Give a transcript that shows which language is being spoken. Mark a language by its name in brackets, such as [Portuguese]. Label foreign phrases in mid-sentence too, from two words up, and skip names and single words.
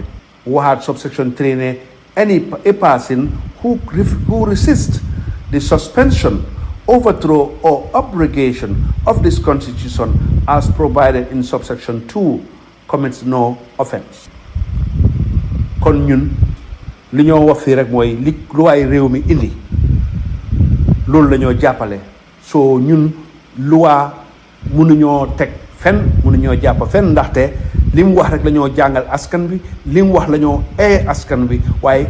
[English] Waxaat subsection 3 ne a person who resists the suspension, overthrow or abrogation of this constitution as provided in subsection 2 commits no offence. [Wolof] Kon ñun li ñoo wax fii rek mooy li luwaay réew mi indi loolu la ñoo jàppale soo ñun luwaa mënuñoo teg fen mënuñoo jàpp fen ndaxte li mu wax rek la ñoo jàngal askan bi li mu wax la ñoo askan bi waaye